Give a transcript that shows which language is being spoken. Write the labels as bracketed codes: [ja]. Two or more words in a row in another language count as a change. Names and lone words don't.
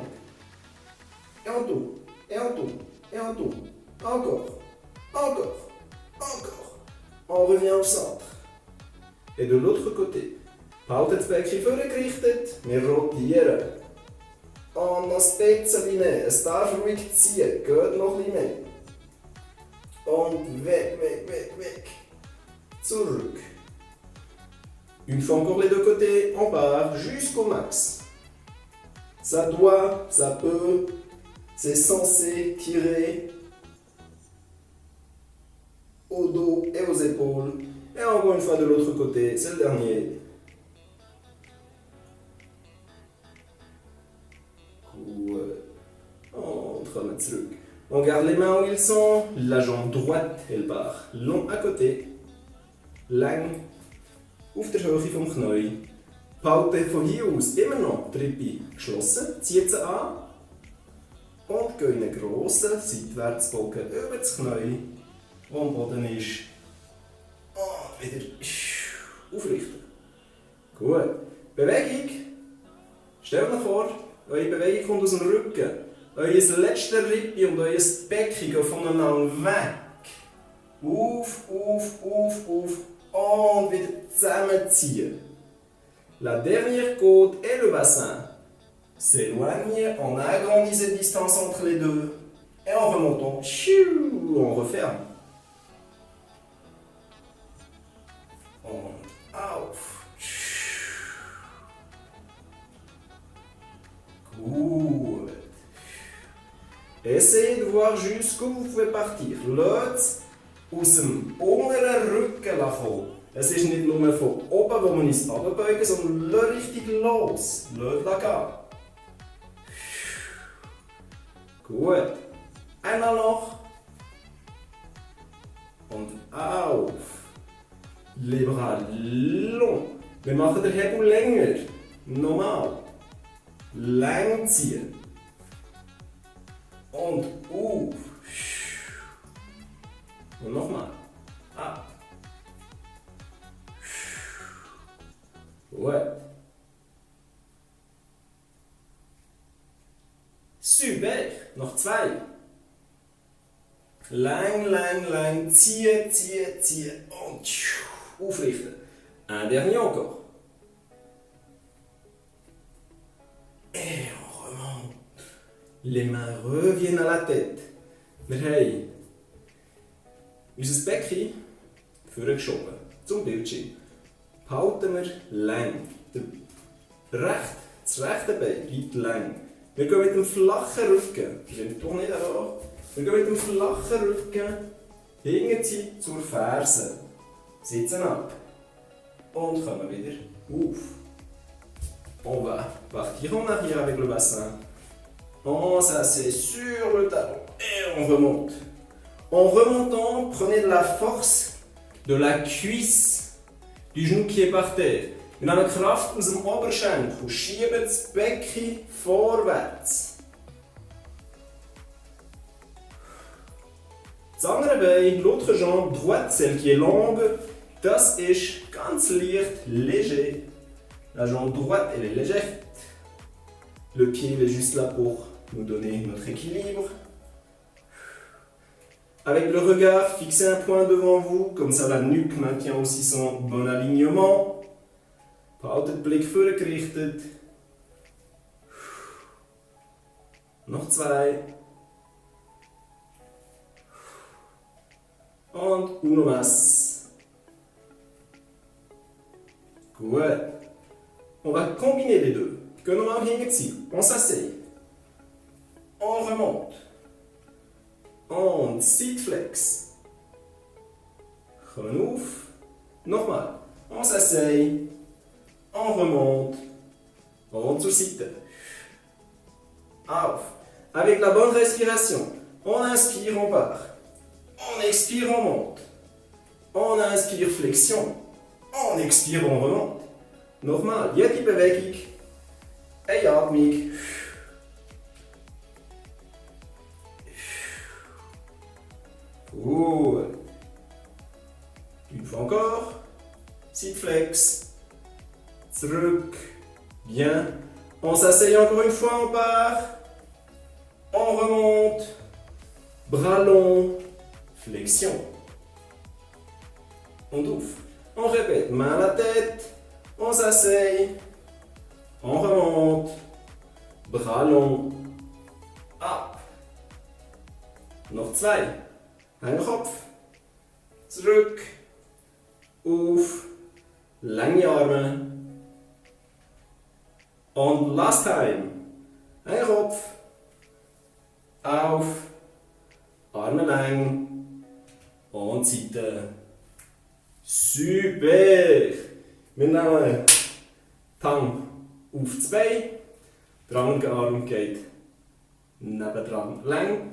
[fr] Et on tourne, et on tourne, et on tourne, encore, encore, encore. On revient au centre. Et de l'autre côté, [de] behaltet das Becken vorgerichtet, wir rotieren. Und noch ein bisschen mehr. Es darf ruhig ziehen. Geht noch ein bisschen mehr. Und weg, weg, weg, weg. Zurück. [fr] Une fois encore les deux côtés, on part jusqu'au max. Ça doit, ça peut, c'est censé tirer au dos et aux épaules. Et encore une fois de l'autre côté, c'est le dernier. On remet zurück. On garde les mains où ils sont. La jambe droite, elle part long à côté. [de] Lang auf der Höhe vom Knie. Behalte von hier aus immer noch die Rippe geschlossen. Zieht sie an. Und gehen einen grossen Seitwärtsbogen über das Knie, wo am Boden ist. Und wieder aufrichten. Gut. Bewegung. Stellt euch vor, eure Bewegung kommt aus dem Rücken. Euer letzte Rippe und euer Becken gehen voneinander weg. Auf, auf, auf, auf. Und wieder zusammenziehen. [fr] La dernière côte et le bassin s'éloignent, on agrandit cette distance entre les deux et en remontant, on referme. [de] Und auf. Gut. [fr] Essayez de voir jusqu'où vous pouvez partir. [de] Lasst aus dem unteren Rücken kommen. Es ist nicht nur von oben, wo man uns runterbeugen, sondern lasst richtig los. Lasst gehen. Gut. Einmal noch. Und auf. [fr] Les bras long. [de] Wir machen den Hebel länger. Normal. Lang ziehen. Und auf. Und nochmal. Ab. Gut. Super. Noch zwei. Lang, lang, lang. Ziehen, ziehen, ziehen. Und aufrichten. [fr] Un dernier encore. Et on remonte. Les mains reviennent à la tête. [de] Wir haben unser Becken vorgeschoben zum Bildschirm. Behalten wir lang. Das rechte Bein bleibt lang. Wir gehen mit dem flachen Rücken, doch nicht an. Wir gehen mit dem flachen Rücken hinten zur Ferse. Sitzen ab. Und kommen wieder auf. [fr] On va partir en arrière avec le bassin. On s'assied sur le talon et on remonte. En remontant, prenez de la force de la cuisse du genou qui est par terre. [de] Wir nehmen Kraft aus dem Oberschenkel und schieben das Becken vorwärts. Das andere Bein, [fr] l'autre jambe droite, celle qui est longue, [de] das ist ganz leicht, [fr] léger. La jambe droite, elle est légère. Le pied, il est juste là pour nous donner notre équilibre. Avec le regard, fixez un point devant vous, comme ça la nuque maintient aussi son bon alignement. [de] Behaltet den Blick vorgerichtet. Noch zwei. [es] Und uno más. [de] Gut. [fr] On va combiner les deux. [de] Können wir mal hinziehen. [fr] On s'assied. On remonte. [de] Und Seitflex. Kommen auf. Nochmal. [fr] On s'assied. On remonte. [de] Und zur Seite. Auf. [fr] Avec la bonne respiration. On inspire, on part. On expire, on monte. On inspire, flexion. On expire, on remonte. [de] Nochmal. Jede Bewegung. Eine Atmung. Gut. [fr] Une fois encore. Seitflex. [de] Zurück. Bien. [fr] On s'asseye encore une fois, on part. On remonte. Bras longs. Flexion. On ouvre. On répète. Main à la tête. On s'asseye. On remonte. Bras longs. [de] Ab. Noch zwei. Ein Kopf. Zurück. Auf. Lange Arme. [en] Und last time. [de] Ein Kopf. Auf. Arme lang. Und Seite. Super! Wir nehmen die Hand auf das Bein. Der andere Arm geht nebendran lang.